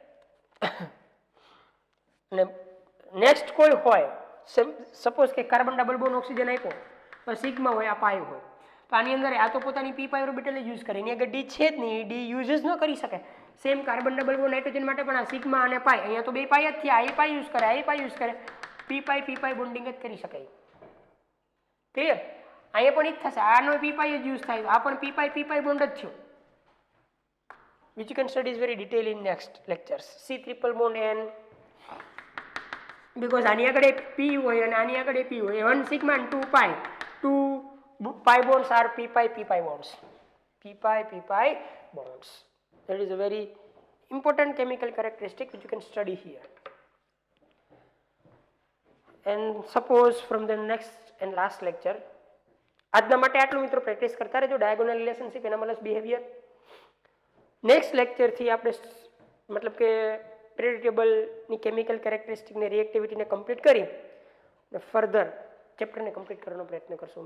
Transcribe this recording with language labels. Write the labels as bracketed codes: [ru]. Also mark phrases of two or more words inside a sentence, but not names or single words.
[gu] અને નેક્સ્ટ કોઈ હોય સપોઝ કે [en] carbon double bond oxygen [gu] આપ્યો તો સિગ્મા હોય, આ પાઈ હોય, તો આની અંદર આ તો પોતાની [en] p pi orbital [gu] યુઝ કરે, એની આગળ d છે જ નહીં, d યુઝ જ ન કરી શકે. સેમ [en] carbon double bond nitrogen [gu] માટે પણ આ સિગ્મા અને પાઈ, અહીંયા તો બે પાઈ જ થયા, આ પાઈ યુઝ કરે, આ પાઈ યુઝ કરે, [en] p pi bonding [gu] જ કરી શકાય. ક્લિયર? અહીંયા પણ એ જ થશે, આનો [en] p pi [gu] જ યુઝ થાય, આ પણ [en] p pi bond [gu] જ થયો, [en] which you can study very detail in next lectures. C triple bond N, because [gu] આની આગળ p હોય અને આની આગળ p હોય, [en] 1 sigma and 2 pi, 2 pi bonds are p pi bonds, p pi bonds. That is a very important chemical characteristic which you can study here. And suppose from the next and last lecture, [gu] આજના માટે આટલું મિત્રો, પ્રેક્ટિસ કરતા રહેજો [en] diagonal relationship, anomalous behaviour. [gu] નેક્સ્ટ લેક્ચરથી આપણે મતલબ કે પીરિયોડિક ટેબલની કેમિકલ કેરેક્ટરિસ્ટિકને રિએક્ટિવિટીને કમ્પ્લીટ કરી ફર્ધર ચેપ્ટરને કમ્પ્લીટ કરવાનો પ્રયત્ન કરશું.